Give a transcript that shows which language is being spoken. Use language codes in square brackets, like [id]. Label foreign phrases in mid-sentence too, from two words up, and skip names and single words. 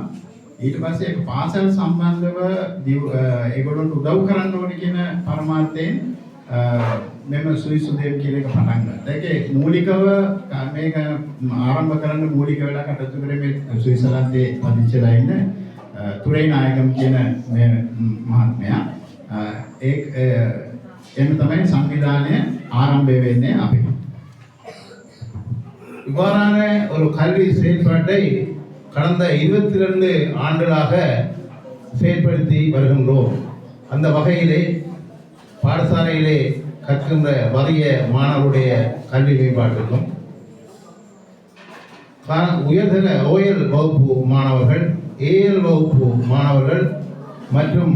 [si] ඊට පස්සේ ඒක පාසල් සම්බන්ධව ඒගොල්ලන්ට උදව් කරන්න ඕනේ කියන පරමාර්ථයෙන් මෙම ස්විස් උදේම කියන එක පටන් ගත්තා. ඒකේ මූලිකව මේක ආරම්භ කරන්න මූලික වෙලා කටයුතු කරේ මේ ස්විස්ලන්තයේ පදිංචිලා ඉන්න තුරේනායකම් කියන මේ මහත්මයා. එන්න තමයි සංවිධානය ආරම්භය වෙන්නේ අපි. [ta] இவ்வாறான ஒரு கல்வி செயல்பாட்டை கடந்த 22 ஆண்டுகளாக செயல்படுத்தி வருகின்றோம். அந்த வகையிலே பாடசாலையிலே கற்கின்ற வறிய மாணவருடைய கல்வி மேம்பாட்டுக்கும் உயர்தர ஓயல் வகுப்பு மாணவர்கள், ஏஎல் வகுப்பு மாணவர்கள் மற்றும்